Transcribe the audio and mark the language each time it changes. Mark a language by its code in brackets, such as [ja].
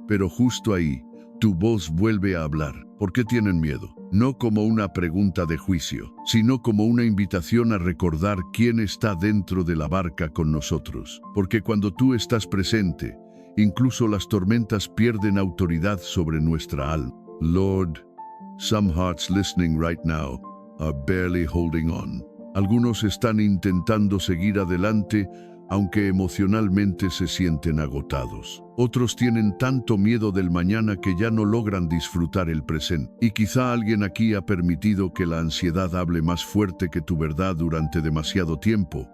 [es] Pero justo ahí, tu voz vuelve a hablar. ¿Por qué tienen miedo? No como una pregunta de juicio, sino como una invitación a recordar quién está dentro de la barca con nosotros. Porque cuando tú estás presente, incluso las tormentas pierden autoridad sobre nuestra alma. [en] Lord, some hearts listening right now are barely holding on. [es] Algunos están intentando seguir adelante, aunque emocionalmente se sienten agotados. Otros tienen tanto miedo del mañana que ya no logran disfrutar el presente. Y quizá alguien aquí ha permitido que la ansiedad hable más fuerte que tu verdad durante demasiado tiempo.